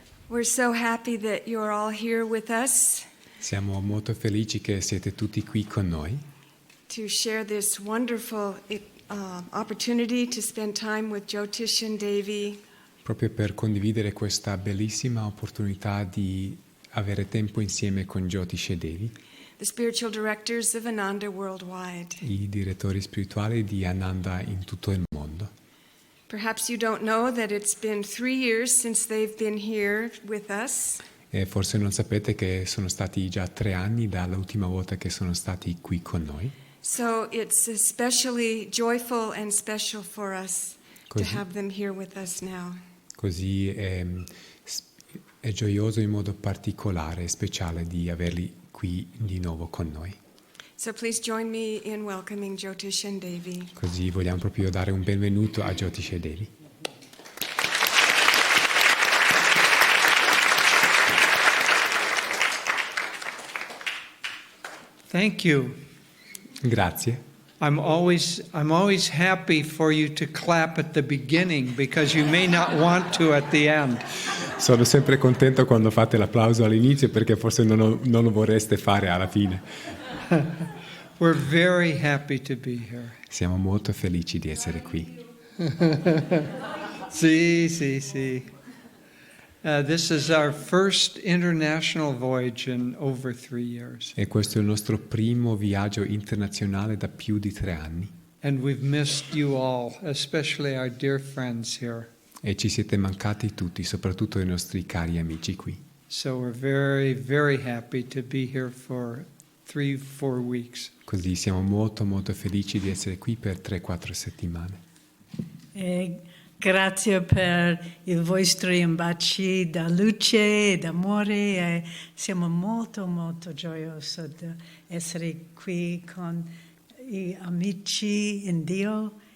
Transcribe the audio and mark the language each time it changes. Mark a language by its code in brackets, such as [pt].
[en] We're so happy that you're all here with us [it] Siamo molto felici che siete tutti qui con noi [en] to share this wonderful opportunity to spend time with Jyotish and Devi, [it] proprio per condividere questa bellissima opportunità di avere tempo insieme con Jyotish e Devi, [en] the spiritual directors of Ananda worldwide. [it] i direttori spirituali di Ananda in tutto il mondo. [en] Perhaps you don't know that it's been 3 years since they've been here with us. [it] E forse non sapete che sono stati già 3 anni dall'ultima volta che sono stati qui con noi. [en] So it's especially joyful and special for us to [it] Così. [en] have them here with us now. [it] Così è gioioso in modo particolare e speciale di averli qui di nuovo con noi. [en] So please join me in welcoming Jyotish and Devi. [it] Così vogliamo proprio dare un benvenuto a Jyotish e Devi. [en] Thank you. [it] Grazie. [en] I'm always happy for you to clap at the beginning because you may not want to at the end. [it] Sono sempre contento quando fate l'applauso all'inizio perché forse non lo vorreste fare alla fine. [en] We're very happy to be here. [it] Siamo molto felici di essere qui. [en] See. This is our first international voyage in over 3 years. [it] E questo è il nostro primo viaggio internazionale da più di 3 anni. [en] And we've missed you all, especially our dear friends here. [it] E ci siete mancati tutti, soprattutto i nostri cari amici qui. [en] So we're very, very happy to be here for 3-4 weeks. [it] Così siamo molto felici di essere qui per 3-4 settimane. Grazie per i vostri baci da luce e d'amore. Siamo molto gioiosi di essere qui con gli amici in Dio.